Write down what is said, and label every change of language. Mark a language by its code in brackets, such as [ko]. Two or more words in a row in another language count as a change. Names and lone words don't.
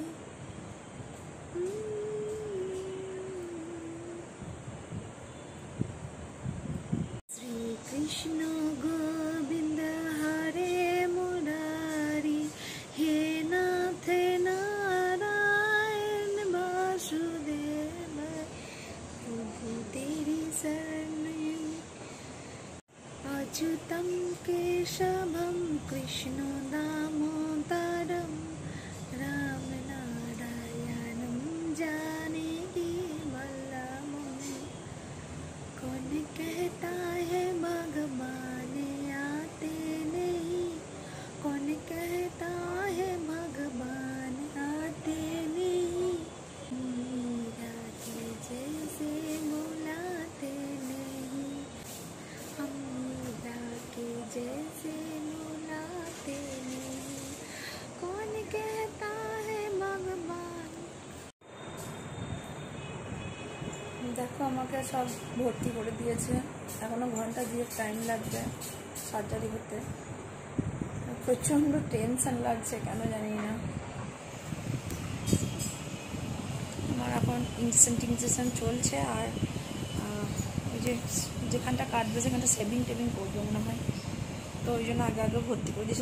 [hi] श्रीकृष्ण गोविन्द हरे मुरारी, हे नाथ नारायण वासुदेव, प्रभु तेरी शरण। [sa] अच्युतं केशवं कृष्ण दामोदरं, राम नारायणं जानकी वल्लभं। [hi] कौन कहता है भगवान आते नहीं, कौन कहता है भगवान आते नहीं, मीरा के जैसे बुलाते नहीं, हम के जैसे बुलाते नहीं, कौन कहता है भगवान। [bn] দেখো আমাকে সব ভর্তি করে দিয়েছে, এখনো ঘন্টা দিয়ে টাইম লাগবে সার্জারি হতে। প্রচণ্ড টেনশন লাগছে, কেন জানি না। আমার এখন ইনজেকশন চলছে, আর ওই যে যেখানটা কাটবে সেখানটা সেভিং টেভিং করবে মনে হয়, তো ওই জন্য আগে আগে ভর্তি করে দিয়েছিল।